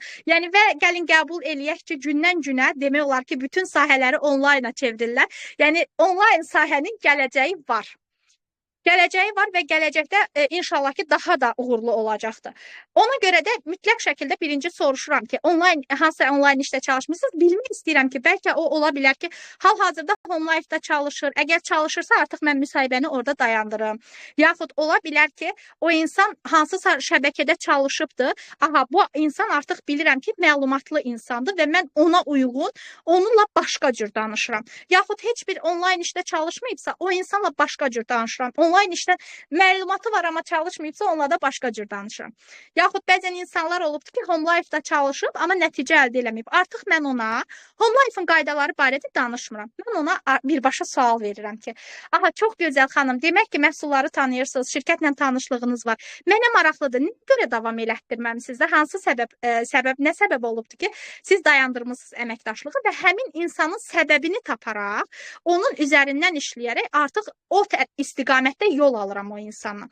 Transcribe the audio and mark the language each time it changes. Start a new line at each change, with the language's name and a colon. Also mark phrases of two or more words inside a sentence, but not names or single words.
Azerbaijani: Yəni və gəlin qəbul eləyək ki, gündən günə demək olar ki, bütün sahələri onlayna çevrilirlər. Yəni onlayn sahənin gələcəyi var. Gələcəyi var və gələcəkdə inşallah ki, daha da uğurlu olacaqdır. Ona görə də mütləq şəkildə birinci soruşuram ki, hansısa onlayn işdə çalışmısınız? Bilmək istəyirəm ki, bəlkə o ola bilər ki, hal-hazırda home life-da çalışır. Əgər çalışırsa, artıq mən müsahibəni orada dayandırım. Yaxud ola bilər ki, o insan hansısa şəbəkədə çalışıbdır. Aha, bu insan artıq bilirəm ki, məlumatlı insandır və mən ona uyğun, onunla başqa cür danışıram. Yaxud heç bir onlayn işdə çalışmayıbsa, o insanla başqa cür danışıram. Onlayn işdən məlumatı var, amma çalışmayıbsa, onunla da başqa cür danışıram. Yaxud bəzən insanlar olubdur ki, home life-da çalışıb, amma nəticə əldə eləməyib. Artıq mən ona home life-ın qaydaları barədə danışmıram. Mən ona birbaşa sual verirəm ki, aha, çox gözəl xanım, demək ki, məhsulları tanıyırsınız, şirkətlə tanışlığınız var. Mənə maraqlıdır, nə görə davam elətdirməmisiniz də? Hansı nə səbəb olubdur ki, siz dayandırmışsınız əməkdaşlığı və həmin insanın səbəbini taparaq, onun üzərindən işləyərək artıq o istiqamətdə yol alıram o insanla.